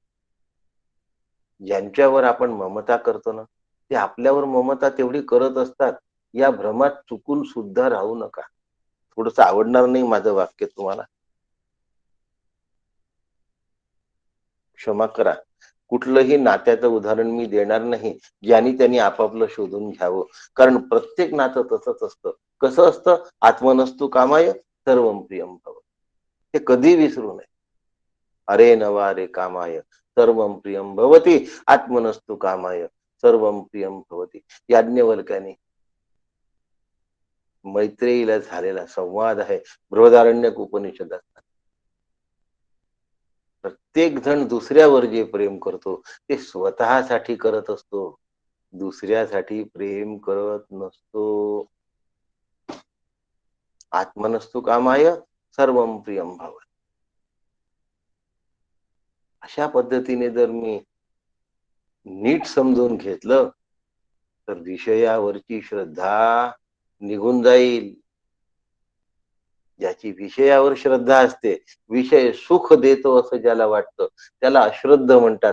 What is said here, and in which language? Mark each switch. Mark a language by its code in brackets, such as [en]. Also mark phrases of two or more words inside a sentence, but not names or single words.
[mr] ज्यांच्यावर आपण ममता करतो ना, ते आपल्यावर ममता तेवढी करत असतात, या भ्रमात चुकून सुद्धा राहू नका. थोडस आवडणार नाही माझं वाक्य तुम्हाला, क्षमा करा. कुठलंही नात्याचं उदाहरण मी देणार नाही ज्यांनी त्यांनी आपापलं शोधून घ्यावं. कारण प्रत्येक नातं तसंच असतं. कसं असतं, [sa] आत्मनस्तु कामाय सर्वं प्रियं भव. [mr] हे कधी विसरू नये. अरे [sa] नवा रे कामाय सर्वं प्रियं भवती, आत्मनस्तु कामाय सर्वं प्रियं भवती. [mr] याज्ञवल्क्याने मैत्रेयीला झालेला संवाद आहे बृहदारण्यक उपनिषदात. प्रत्येक जण दुसऱ्यावर जे प्रेम करतो ते स्वतःसाठी करत असतो, दुसऱ्यासाठी प्रेम करत नसतो. [sa] आत्मनस्तु कामाय सर्वं प्रियं भव. [mr] अशा पद्धतीने जर मी नीट समजून घेतलं तर विषयावरची श्रद्धा निघून जाईल. ज्याची विषयावर श्रद्धा असते, विषय सुख देतो असं ज्याला वाटतं, त्याला अश्रद्ध म्हणतात.